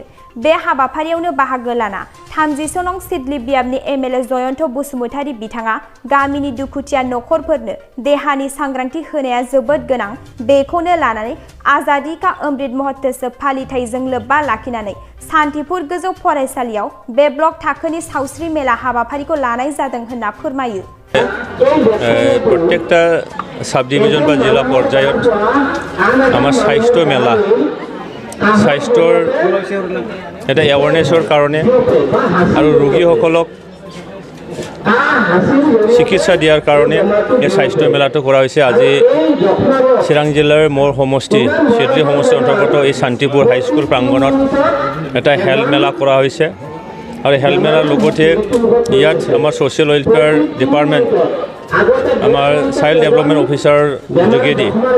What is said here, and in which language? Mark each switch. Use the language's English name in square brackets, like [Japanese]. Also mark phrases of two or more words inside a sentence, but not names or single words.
[Bodo] बे हाबाफारियावनो बाहागो लाना 30 नं सिडली बियाबनि एमएलए जयन्त बसुमतारी बिथाङा गामिनि दुखुथिया नखरफोरनो देहानि सांग्रांथि होनाया जोबोद गोनां, बेखौनो लानानै आजादी का अमृत महोत्सव फालिथायजों लोब्बा लाखिनानै सान्तिपुर गोजौ फरायसालियाव बे ब्लक थाखोनि सावस्रि मेला हाबाफारिखौ लानाय जादों होनना फोरमायो। [Assamese] প্ৰত্যেকটা ছাব ডিভিজন বা জিলা পৰ্যায়ত আমাৰ স্বাস্থ্য মেলা स्वास्थ्যৰ এটা এৱাৰনেছৰ কাৰণে আৰু ৰোগীসকলক চিকিৎসা দিয়াৰ কাৰণে এই স্বাস্থ্য মেলাটো কৰা হৈছে। আজি চিৰাং জিলাৰ মোৰ সমষ্টি চিডলী সমষ্টিৰ অন্তৰ্গত এই শান্তিপুৰ হাইস্কুল প্ৰাংগণত এটা হেল্থ মেলা কৰা হৈছে আৰু হেল্থ মেলাৰ লগতে ইয়াত আমাৰ ছ'চিয়েল ৱেলফেয়াৰ ডিপাৰ্টমেণ্ট আমাৰ চাইল্ড ডেভেলপমেণ্ট অফিচাৰ যোগেদি